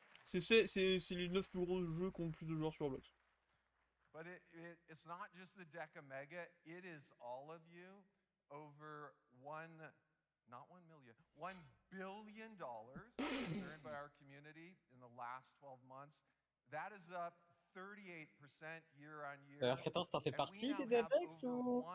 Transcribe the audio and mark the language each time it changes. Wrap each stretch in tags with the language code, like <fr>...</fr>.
<fr>c'est les 9 plus gros jeux qui ont le plus de joueurs sur Roblox.</fr> <en>But it's not just the Deca Mega, it is all of you. Over not 1 million, $1 billion earned by our community in the last 12 months. That is up 38% year on year.</en> <fr>Alors, Catin, t'en fais partie des Debex ou...</fr>